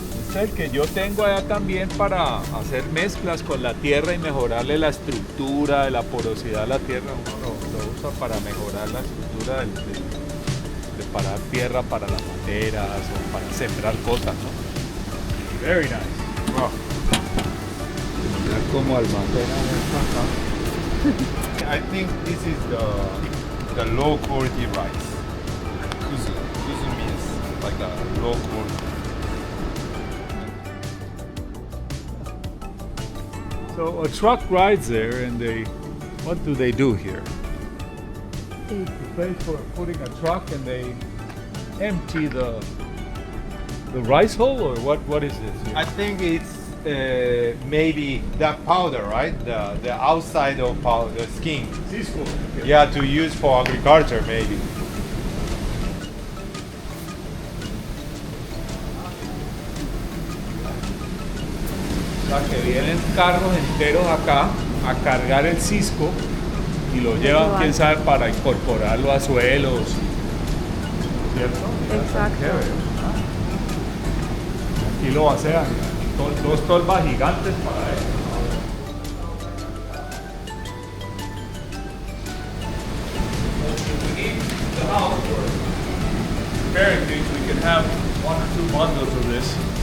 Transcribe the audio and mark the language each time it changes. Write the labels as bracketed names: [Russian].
[Spanish] Este es el que yo tengo allá también para hacer mezclas con la tierra y mejorarle la estructura, la porosidad a la tierra. Uno lo usa para mejorar la estructura de parar tierra para las maderas o para sembrar cosas, ¿no? [English] Very nice. Wow. [Spanish] Mira cómo almacenan esto acá. [English] I think this is the low quality rice. Kuzu means like a low quality. So a truck rides there and what do they do here? It's a place for putting a truck and they empty the rice hole or what is this here? I think it's maybe that powder, right? The outside of powder, the skin. Cisco. Okay. Yeah, to use for agriculture maybe. [Spanish] O sea, que vienen carros enteros acá a cargar el cisco y lo llevan, quién sabe, para incorporarlo a suelos. ¿Cierto? Mira, Exacto. chévere, ¿ah? Aquí lo vacían, dos tolvas gigantes para él. [English] The house for preparing things, we can have 1 or 2 bundles of this.